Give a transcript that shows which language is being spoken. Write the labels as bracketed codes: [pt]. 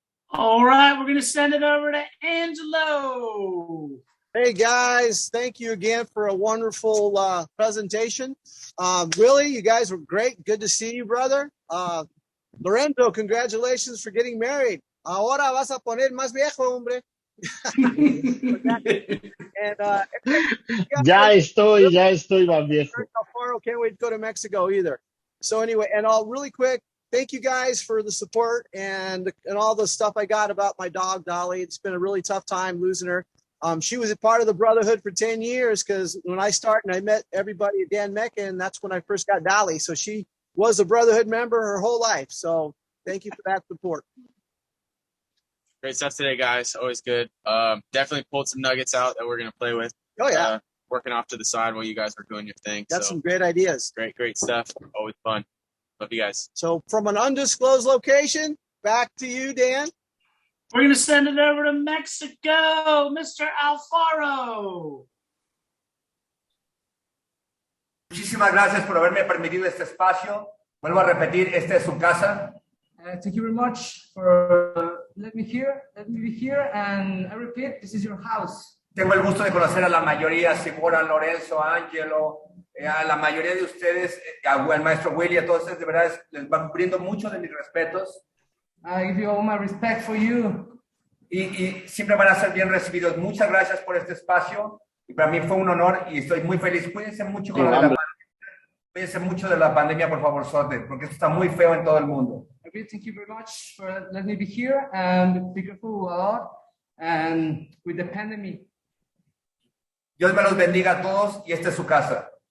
[en] All right, we're going to send it over to Angelo. Hey, guys. Thank you again for a wonderful presentation. Willie, you guys were great. Good to see you, brother. Lorenzo, congratulations for getting married. [es] Ahora vas a poner más viejo, hombre. Ya estoy más viejo. [en] Can't wait to go to Mexico either. So anyway, and I'll really quick, thank you guys for the support and all the stuff I got about my dog, Dolly. It's been a really tough time losing her. She was a part of the Brotherhood for 10 years because when I started and I met everybody at Dan Mecca, and that's when I first got Dolly. So she was a Brotherhood member her whole life. So thank you for that support. Great stuff today, guys. Always good. Definitely pulled some nuggets out that we're going to play with. Oh, yeah. Working off to the side while you guys were doing your thing. Got some great ideas. Great stuff. Always fun. Love you guys. So from an undisclosed location, back to you, Dan. We're going to send it over to Mexico, Mr. Alfaro. [es] Muchísimas gracias por haberme permitido este espacio. Vuelvo a repetir, esta es su casa. [en] Thank you very much for let me be here, and I repeat, this is your house. [es] Tengo el gusto de conocer a la mayoría, Simona, Lorenzo, Angelo, a la mayoría de ustedes, al maestro Willy, a todos ustedes, de verdad, les van brindo mucho de mis respetos. [en] I give you all my respect for you. [es] Y siempre van a ser bien recibidos. Muchas gracias por este espacio. Y para mí fue un honor y estoy muy feliz. Cuídense mucho con Cuídense mucho de la pandemia, por favor, porque esto está muy feo en todo el mundo. [en] Thank you very much for letting me be here and be careful a lot and with the pandemic. [es] Dios me los bendiga a todos y esta es su casa.